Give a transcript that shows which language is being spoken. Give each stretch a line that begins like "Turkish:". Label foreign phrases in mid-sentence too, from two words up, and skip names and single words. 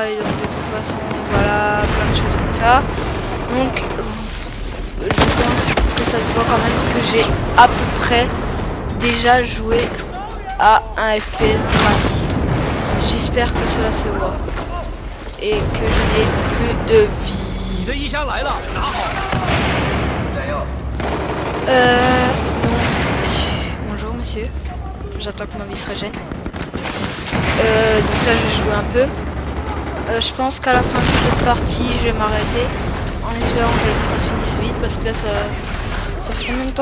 French: Et donc de toute façon, voilà, plein de choses comme ça. Donc, je pense que ça se voit quand même que j'ai à peu près déjà joué à un FPS de ma vie. J'espère que cela se voit et que je n'ai n'ai plus de vie.
Chinese: 你的衣箱来了，拿好。
French: Donc, bonjour monsieur, j'attends que ma vie se régène. Donc là je vais jouer un peu. Je pense qu'à la fin de cette partie je vais m'arrêter en espérant que je finisse vite parce que là ça fait combien de temps?